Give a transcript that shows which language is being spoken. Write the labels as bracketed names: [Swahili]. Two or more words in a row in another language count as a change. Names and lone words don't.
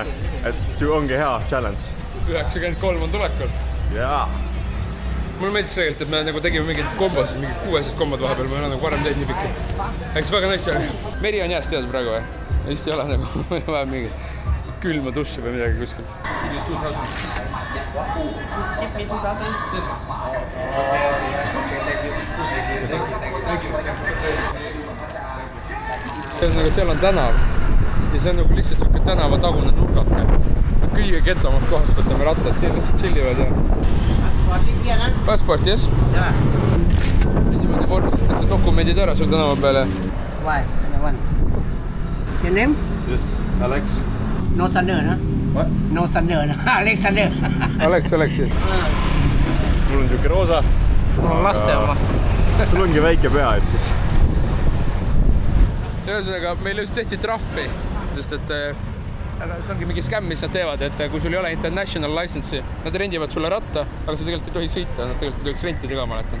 [Estonian] Et see ongi hea challenge. 93 on tulekul. Jaa. Mulle meeldis tegelikult, et me nagu tegime mingid kombos, mingid 6 kombod vahepeal, ma ei ole nagu varem teinud nii pikki. Eks väga nice oli. Meri on jääst teada praegu või? Just ei ole nagu vaja mingit külma duši või midagi kuskilt. [English] Give me 2000. Give me 2000? Yes. Okay, thank you. [Estonian] Ühesõnaga, seal on tänav ja see on nagu lihtsalt siuke tänavatagune nurgake. Kõige ketomad kohas võtame rattad, siin lihtsalt chillivad ja... [English] Passport, yes? [Estonian] Jaa. Niimoodi vormistatakse dokumendid ära sul tänava peale. [English] Why? Your name? Yes, Alex. No Thunder, no? What? No Thunder, Alexander. Alex, yes. [Estonian] Mul on siuke roosa. Mul on laste oma. Sul ongi väike pea, et siis... Ühesõnaga, meil just tehti trahvi, sest et see ongi mingi skämm, mis nad teevad, et kui sul ei ole [English] international license'i, [Estonian] nad rendivad sulle ratta, aga sa tegelikult ei tohi sõita, nad tegelikult ei tohiks rentida ka, ma mäletan.